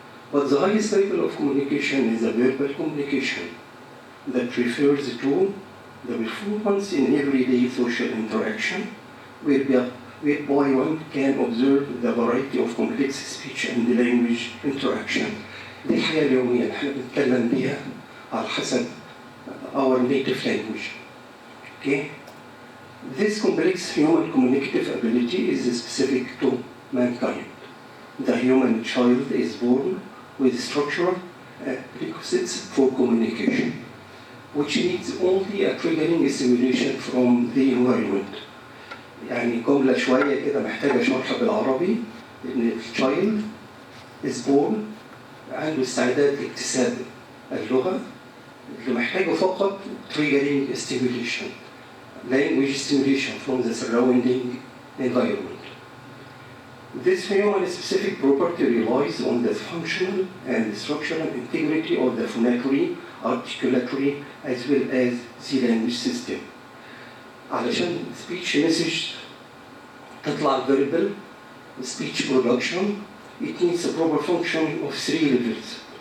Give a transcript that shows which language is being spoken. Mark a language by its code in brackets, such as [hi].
[en] But the highest level of communication is a verbal communication that refers to the performance in everyday social interaction, whereby one can observe the variety of complex speech and language interaction. [ar] دي الحياة اليومية اللي احنا بنتكلم بيها على حسب [en] our native language. Okay? This complex human communicative ability is specific to mankind. The human child is born with structural prerequisites for communication, which needs only a triggering stimulation from the environment. [ar] يعني جملة شوية كده محتاجة شرح بالعربي إن [en] child is born [ar] عنده استعداد لاكتساب اللغة اللي محتاجه فقط [en] triggering stimulation, language stimulation from the surrounding environment. This human specific property relies on the functional and structural integrity of the phonatory, articulatory, as well as the language system. [ar] علشان [en] speech message [ar] تطلع [en] verbal speech production, it needs a proper function of three levels.